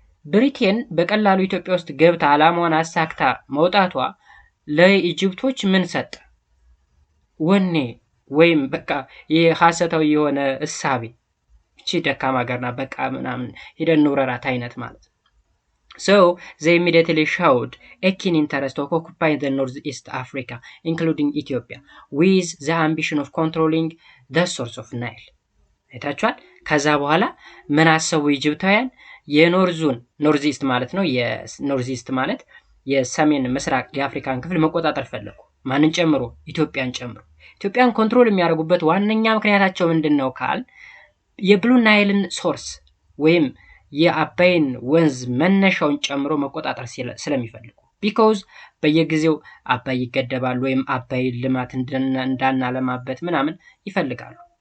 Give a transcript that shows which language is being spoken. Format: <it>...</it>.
<am>ብሪቴን በቀላሉ ኢትዮጵያ ውስጥ ገብታ አላማዋን አሳክታ መውጣቷ ለኢጅፕቶች ምን ሰጠ? ወኔ ወይም በቃ የሐሰታዊ የሆነ እሳቤ እቺ ደካማ ሀገርና በቃ ምናምን ሄደን ንውረራት አይነት ማለት ነው።</am> <en>So they immediately showed a keen interest of occupying the northeast Africa, including Ethiopia, with the ambition of controlling the source of Nile.</en> <am>አይታችኋል። ከዛ በኋላ ምን አሰቡ ኢጅፕታውያን? የኖርዙን ኖርዝ-ኢስት ማለት ነው። የኖርዝ-ኢስት ማለት የሰሜን ምስራቅ የአፍሪካን ክፍል መቆጣጠር ፈለጉ። ማንን ጨምሮ? ኢትዮጵያን ጨምሮ። ኢትዮጵያን ኮንትሮል የሚያደርጉበት ዋነኛ ምክንያታቸው ምንድነው ካል የብሉ ናይልን ሶርስ ወይም የአባይን ወንዝ መነሻውን ጨምሮ መቆጣጠር ስለሚፈልጉ ቢኮዝ በየጊዜው አባይ ይገደባል ወይም አባይ ልማት እንዳናለማበት ምናምን ይፈልጋሉ።</am>